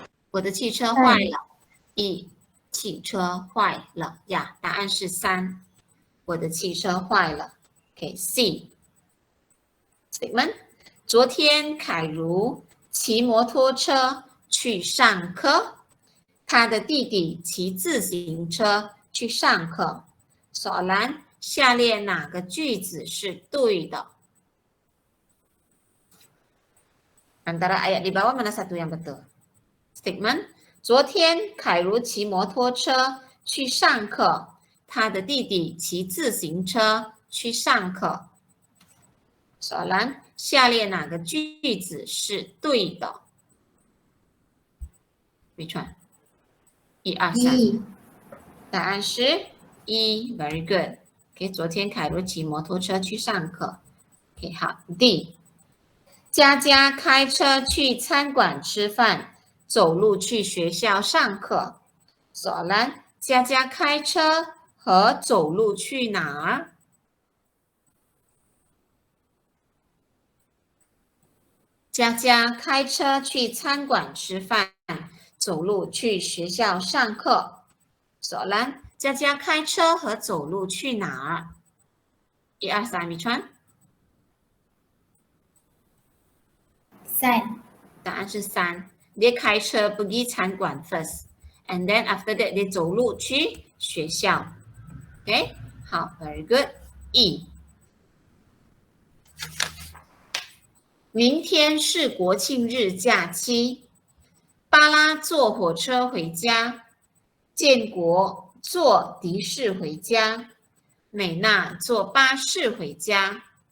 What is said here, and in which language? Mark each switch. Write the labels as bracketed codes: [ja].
[zh] 我的汽车坏了。1，汽车坏了呀，答案是3。我的汽车坏了。OK，C。 Statement， 昨天凯如骑摩托车去上课，他的弟弟骑自行车去上课。 [ms] Soalan， [zh] 下列哪个句子是对的 [ms] ？Antara ayat di bawah mana satu yang betul? [zh] Statement， 昨天凯如骑摩托车去上课，他的弟弟骑自行车去上课。 Soalan， 下列哪个句子是对的 ？ [en] Which one？ [zh] 1、2、3。答案是1 ， [en] Very good。 [zh] OK， 昨天凯如骑摩托车去上课。 OK， 好。 D， 佳佳开车去餐馆吃饭，走路去学校上课。 Soalan， 佳佳开车和走路去哪儿？佳佳开车去餐馆吃饭，走路去学校上课。 Soalan， 佳佳开车和走路去哪儿？1、2、3，你传。 3。答案是3。 [en] Dia [zh] 开车 [ms] pergi [zh] 餐馆 [en] first, and then after that [ms] dia [zh] 走路去学校。 OK， 好 ， [en] very good。 [zh] E， 明天是国庆日假期，巴拉坐火车回家，建国坐的士回家，美娜坐巴士回家。